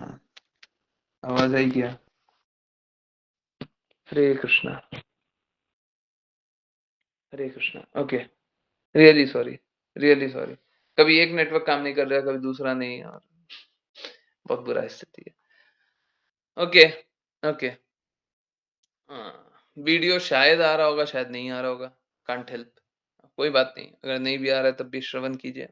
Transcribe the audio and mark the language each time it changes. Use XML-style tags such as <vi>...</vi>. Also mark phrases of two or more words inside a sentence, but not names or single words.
<hi>आवाज आई क्या? हरे कृष्णा, हरे कृष्णा।</hi> <en>OK, really sorry, really sorry.</en> <hi>कभी एक नेटवर्क काम नहीं कर रहा, कभी दूसरा नहीं, और बहुत बुरा स्थिति है।</hi> <en>OK, OK.</en> <hi>वीडियो शायद आ रहा होगा, शायद नहीं आ रहा होगा,</hi> <en>can't help.</en> <hi>कोई बात नहीं, अगर नहीं भी आ रहा है तब भी श्रवण कीजिए।</hi>